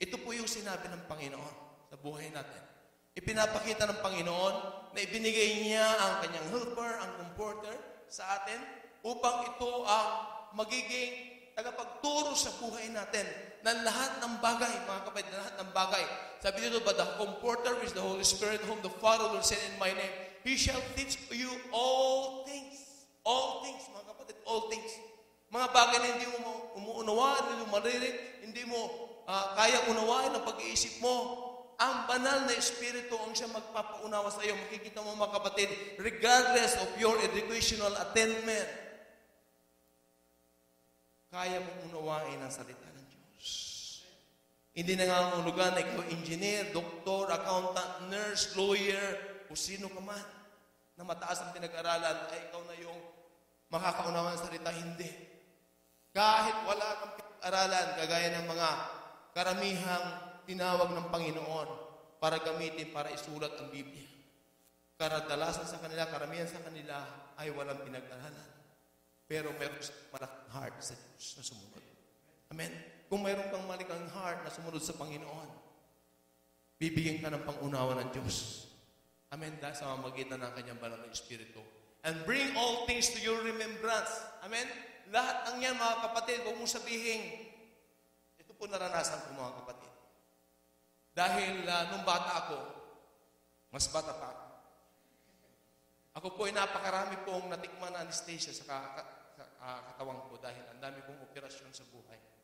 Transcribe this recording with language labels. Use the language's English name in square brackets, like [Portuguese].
[Filipino] Ito po yung sinabi ng Panginoon sa buhay natin. Ipinapakita ng Panginoon na ibinigay niya ang kanyang helper, ang comforter sa atin upang ito ang magiging tagapagturo sa buhay natin ng lahat ng bagay, mga kapatid, lahat ng bagay. Sabi dito, [English] but the comforter is the Holy Spirit whom the Father will send in my name. He shall teach you all things. All things, [Filipino] mga kapatid, [English] all things. [Filipino] Mga bagay na hindi mo umuunawaan, hindi mo marinig, hindi mo kaya unawain ang pag-iisip mo. Ang banal na Espiritu ang siya magpapaunawa sa iyo. Makikita mo mga kapatid, [English] regardless of your educational attainment, [Filipino] kaya mong unawain ang salita ng Diyos. Hindi nangangahulugan na ikaw engineer, doktor, accountant, nurse, lawyer, o sino ka man na mataas ang pinag-aralan ay ikaw na yung makakaunawa ng salita. Hindi. Kahit wala kang pinag-aralan, kagaya ng mga karamihang tinawag ng Panginoon para gamitin, para isulat ang Biblia. Kadalasan sa kanila, karamihan sa kanila ay walang pinag-aralan. Pero meron malaking heart sa Diyos na sumunod. Amen? Kung mayroon kang malaking heart na sumunod sa Panginoon, bibigyan ka ng pangunawa ng Diyos. Amen. Dahil sa mamagitan ng kanyang banal na Espiritu. [English] And bring all things to your remembrance. Amen. [Filipino] Lahat ng yan, mga kapatid, huwag mong sabihin, ito po naranasan ko, mga kapatid. Dahil nung bata ako, mas bata pa ako po ay napakarami pong natikman na anesthesia sa katawan ko dahil ang dami kong operasyon sa buhay.